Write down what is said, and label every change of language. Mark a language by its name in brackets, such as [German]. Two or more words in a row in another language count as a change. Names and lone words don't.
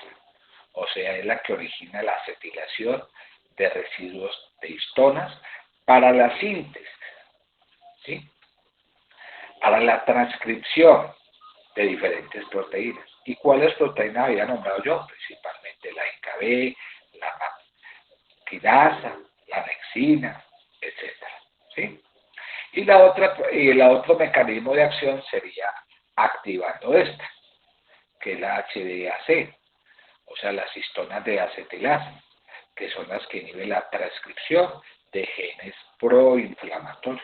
[Spanish] O sea, es la que origina la acetilación de residuos de histonas para la síntesis, ¿sí? Para la transcripción de diferentes proteínas. ¿Y cuáles proteínas había nombrado yo? Principalmente la IKB, la quinasa, la nexina, etc. ¿Sí? Y el otro mecanismo de acción sería activando esta, que es la HDAC, o sea, las histonas de acetilasa, que son las que inhiben la transcripción de genes proinflamatorios.